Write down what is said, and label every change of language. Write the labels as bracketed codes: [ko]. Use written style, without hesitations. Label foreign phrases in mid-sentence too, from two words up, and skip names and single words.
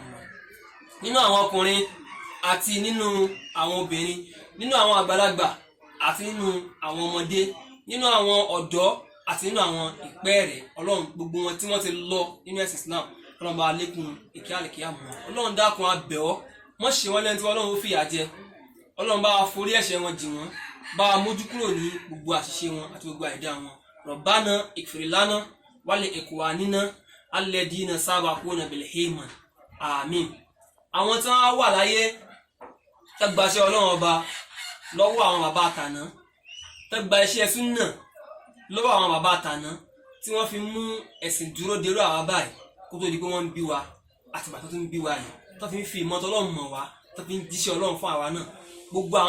[yo] Nínú àwọn ọkùnrin àti nínú àwọn obìnrin, nínú àwọn àgbàlagbà àti nínú àwọn ọmọdé, nínú àwọn ọ̀dọ́ àti nínú àwọn ìpẹ́ẹ̀rẹ̀, Ọlọ́run gbogbo wọn tí wọ́n ti lọ nínú ẹ̀sìn Islam, Ọlọ́run bá wa lékún ìkẹ́ alkiyamu. Ọlọ́run dákun a bẹ̀ ọ́, mọ́ ṣe wọ́n lẹ́ni tí Ọlọ́run ó fìyà jẹ. Ọlọ́run bá wa forí ẹ̀ṣẹ̀ wọn jì wọ́n, bá wa mójú kúrò ní gbogbo àṣìṣe wọn àti gbogbo àìdá wọn. [ar] ربنا اغفر لنا ولإخواننا الذين سبقونا بالإيمان. [yo] Àmín. Àwọn tí wọ́n wà láyé tẹ́gbàṣẹ́ Ọlọ́run ọba lọ́wọ́ àwọn bàbá àtàná, tẹ́gbà iṣẹ́ súnnà lọ́wọ́ àwọn bàbá àtàná, tí wọ́n fi mú ẹ̀sìn dúró dérò àwa báyìí kó tó di pé wọ́n ń bí wa àti bàtọ́ tó ń bí wa yìí, tó fi ń fi ìmọ̀ Ọlọ́run mọ̀ wá, tó fi ń jíṣẹ́ Ọlọ́run fún àwa náà.